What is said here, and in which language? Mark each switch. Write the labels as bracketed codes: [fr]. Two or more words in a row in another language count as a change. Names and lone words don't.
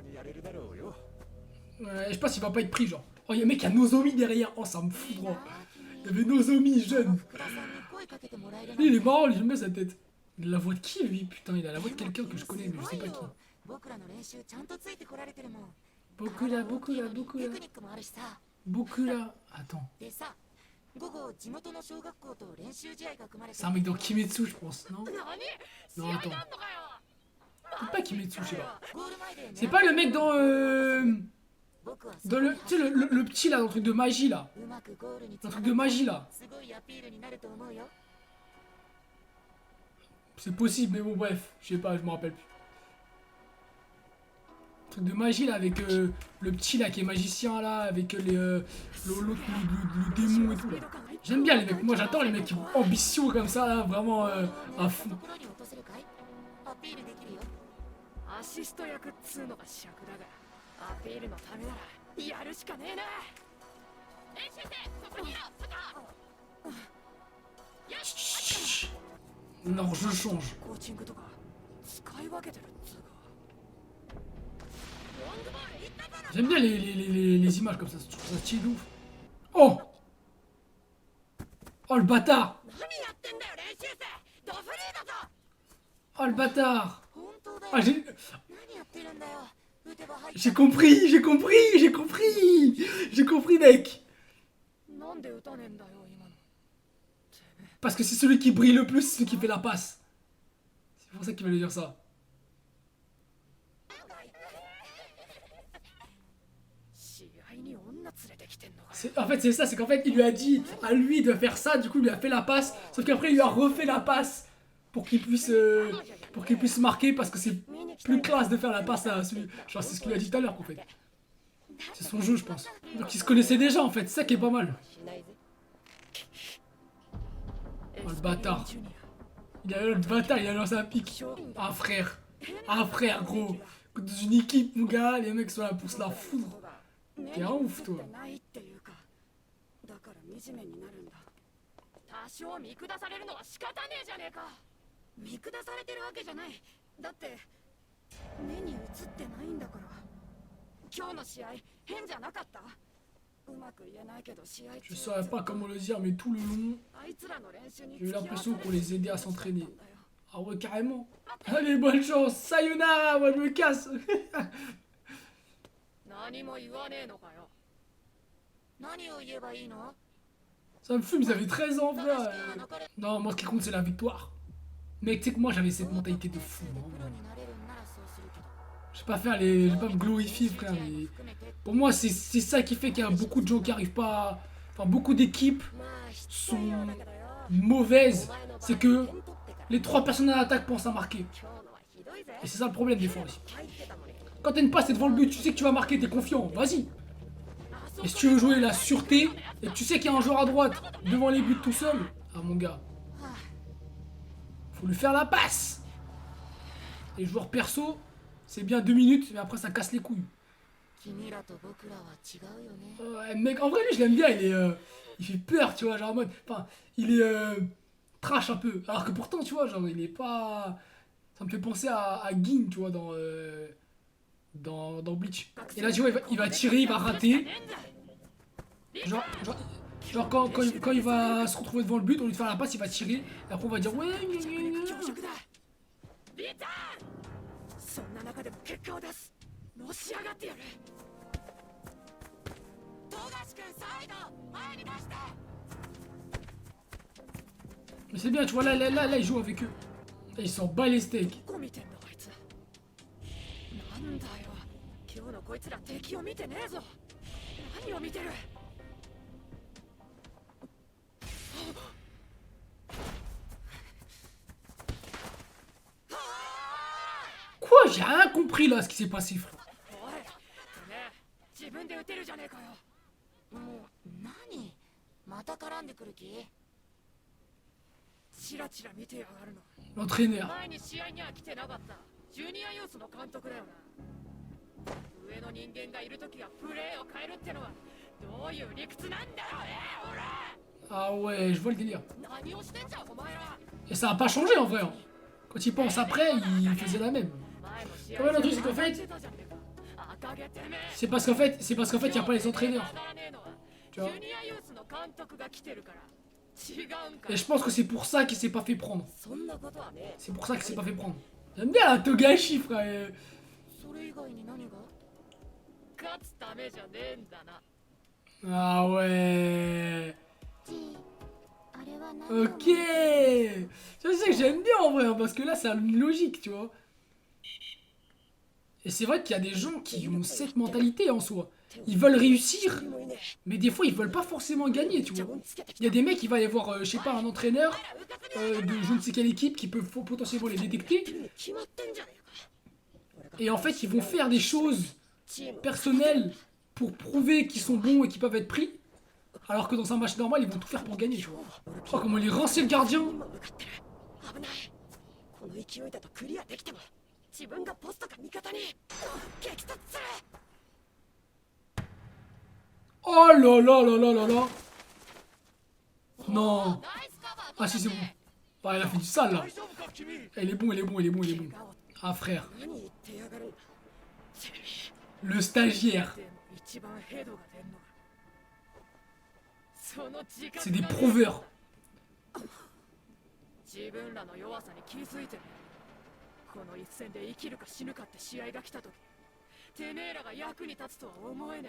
[fr] Ouais, je sais pas s'il va pas être pris, genre. Oh, y'a un mec qui a Nozomi derrière. Oh, ça me fout droit. Il y avait Nozomi jeune. [ja] 福田さんに声かけてもらえるなん [fr] Lui, il est [ja] て [fr] marrant, lui, j'aime bien sa tête. Il a la voix de qui, lui? Putain, il a la voix de quelqu'un que je connais, mais je sais pas qui. [ja] 僕らの練習ちゃんとついてこられてるもん。 [fr] Beaucoup là, beaucoup là, beaucoup [ja] テ [fr] là. [ja] クニックもあるしさ。 [fr] Beaucoup là. Attends. [ja] でさ、午後地元の小学校と練習試合が組まれて [fr] C'est un mec dans Kimetsu, je pense, non? [ja] 何 [fr] Non, attends. C'est pas Kimetsu, je sais pas. [ja] ゴール前で [fr] C'est pas le mec dans. [ja] 僕は [fr] Dans le. Tu sais, le petit là, dans le truc de magie là. [ja] うまくゴールにつ [fr] Dans [ja] な [fr] le [ja] が [fr] truc de [ja] って [fr] magie là. [ja] すごいアピールになると思うよ。 [fr] C'est possible, mais bon, bref. Je sais pas, je me rappelle plus. Truc de magie là, avec le petit là qui est magicien là, avec le démon et tout là. J'aime bien les mecs, moi j'adore les mecs qui ont ambition comme ça là, vraiment à fond. [ja] ところに落とせるかい？アピールできるよ。アシスト役っつうのが尺だが、アピールのためならやるしかねえな。練習生、そこにいろ、 [fr] Chut. Non, je change. [ja] コーチングとか使い分けてるっつうか。ロングボールいっただろ。 [fr] J'aime bien les images comme ça, je trouve ça stylé de ouf. Oh! Oh le bâtard! [ja] 何やってんだよ練習生、ドフリーだぞ。 [fr] Oh le bâtard! [ja] 本当だよ。 [fr] Ah, j'ai [ja] 何やってるんだよ。打てば入った。 [fr] j'ai compris, j'ai compris, j'ai compris! J'ai compris mec! [ja] なんで打たねえんだよ今の。 [fr] Parce que c'est celui qui brille le plus, c'est celui qui fait la passe. C'est pour ça qu'il va lui dire ça. [ja] 試合に女連れてきてんのか。 [fr] En fait, c'est ça, c'est qu'en fait, il lui a dit à lui de faire ça, du coup, il lui a fait la passe, sauf qu'après, il lui a refait la passe pour qu'il puisse marquer, parce que c'est plus classe de faire la passe à celui. Genre, c'est ce qu'il lui a dit tout à l'heure, en fait. C'est son jeu, je pense. Donc, ils se connaissaient déjà, en fait, c'est ça qui est pas mal. [ja] しないぜ。 [fr] Oh, le bâtard. Il a le bâtard, il a lancé un pic. Ah, frère. Ah, frère, gros. Dans une équipe, mon gars, les mecs sont là pour se la foudre. T'es un ouf, toi. [ja] ないっていうか、だから惨めになるんだ。多少見下されるのは仕方ねえじゃねえか。見下されてるわけじゃない。だって目に映ってないんだから。今日の試合変じゃなかった。うまく言えないけど試合 [fr] Je saurais pas comment le dire, mais tout le long, [ja] あいつらの練習に [fr] j'ai eu [ja] 付き合わ [fr] l'impression [ja] さ [fr] qu'on [ja] れ [fr] les [ja] て [fr] aidait à s'entraîner. [ja] たんだよ。 [fr] Ah ouais, carrément. Allez, bonne chance. Sayonara, moi je me casse. [ja] 何も言わねえのかよ。何を言えばいいの？ [fr] Ça me fume, ils avaient 13 ans, [ja] 高橋 [fr] frère. [ja] 君は残れ。 [fr] Non, moi ce qui compte c'est la victoire. Mec, tu sais que moi j'avais cette mentalité de fou. [ja] プ [fr] Hein. [ja] ロになれるんならそうするけど。 [fr] Je vais pas faire les. Je vais pas me glorifier, frère. Mais pour moi, c'est ça qui fait qu'il y a beaucoup de gens qui arrivent pas. Enfin, beaucoup d'équipes [ja] まあ必 [fr] sont [ja] 要だけどよ。 [fr] mauvaises. [ja] お前の場合 [fr] C'est que [ja] 点取ってから [fr] les 3 personnes à l'attaque pensent à marquer. [ja] 今日のはひどいぜ。 [fr] Et c'est ça le problème des fois aussi. [ja] 入ってたのに。 [fr] Quand t'as une passe, t'es devant le but, tu sais que tu vas marquer, t'es confiant. Vas-y. [ja] あそ [fr] Et si tu veux jouer la sûreté et que tu sais qu'il y a un joueur à droite devant les buts tout seul, ah mon gars, faut lui faire la passe. Les joueurs perso, c'est bien 2 minutes, mais après ça casse les couilles. [ja] 君らと僕らは違うよね。 [fr] Ouais, mec, en vrai, lui, je l'aime bien, il fait peur, tu vois, genre en mode. Enfin, il est trash un peu. Alors que pourtant, tu vois, genre, il est pas. Ça me fait penser à Gin, tu vois, dans Bleach. Et là, tu vois, il va tirer, il va rater. Genre quand il va se retrouver devant le but, au lieu de faire la passe, il va tirer. Et après, on va dire, ouais, gna, gna, gna. [ja] 強食だ。リターン。そんな中でも結果を出す。のし上がってやる。富樫君サイド前に出して。 [fr] Mais c'est bien, tu vois, là, il joue avec eux. Là, il s'en bat les steaks. [ja] どこ見てんのあいつ。なんだよ。今日のこいつら敵を見てねえぞ。何を見てる。 [fr] Quoi? J'ai rien compris là, ce qui s'est passé, frère. [ja] おい、てめえ自分で撃てるじゃねえかよ。もう何？また絡んでくる気？チラチラ見てやがるの。 [fr] L'entraîneur. [ja] 前に試合には来てなかったジュニアユースの監督だよな。上の人間がいるときはプレーを変えるってのはどういう理屈なんだよね、俺。 [fr] Ah ouais, je vois le délire. [ja] 何をしてんじゃんお前ら。 [fr] Et ça a pas changé en vrai. Hein. Quand il pense après, il faisait la même. [ja] 前の試 [fr] Ouais, le truc, c'est qu'en fait, [ja] してたじゃねえか。赤毛てめえ。 [fr] c'est parce qu'en fait, il n'y a pas les entraîneurs. [ja] 上がらねえのは [fr] Tu vois. [ja] ジュニアユースの監督が来てるから違うんか [fr] Et je pense que c'est pour ça qu'il s'est pas fait prendre. [ja] そんなことはね [fr] C'est pour ça qu'il s'est pas fait prendre. J'aime bien la Togashi, frère. [ja] それ以外に何が勝つためじゃねえんだな [fr] Ah ouais. [ja] あれは何 [fr] Ok. Je sais que j'aime bien en vrai, hein, parce que là, ça a une logique, tu vois. Et c'est vrai qu'il y a des gens qui ont cette mentalité en soi. Ils veulent réussir, mais des fois, ils veulent pas forcément gagner, tu vois. Il y a des mecs, il va y avoir, je sais pas, un entraîneur de je ne sais quelle équipe qui peut potentiellement les détecter. [ja] 決まってんじゃねえか [fr] Et en fait, ils vont faire des choses personnelles pour prouver qu'ils sont bons et qu'ils peuvent être pris. Alors que dans un match normal, ils vont tout faire pour gagner, tu vois. Oh, comment il est rincé le gardien. [ja] 今向かってる危ないこの勢いだとクリアできても自分がポストか味方に激突する [fr] Oh là là là là là là. Non. [ja] ナイスカバー [fr] Ah si, c'est bon. Ah, il a fait du sale, là. [ja] 大丈夫か君 [fr] Il est bon, il est bon, il est bon, il est bon. Ah, frère. [ja] 何言ってやがるんだ [fr] Le stagiaire. [ja] でも一番ヘドが出んのがその自覚 [fr] C'est des [ja] がね [fr] prouveurs. [ja] 自分らの弱さに気づいてねこの一戦で生きるか死ぬかって試合が来た時てめえらが役に立つとは思えねえ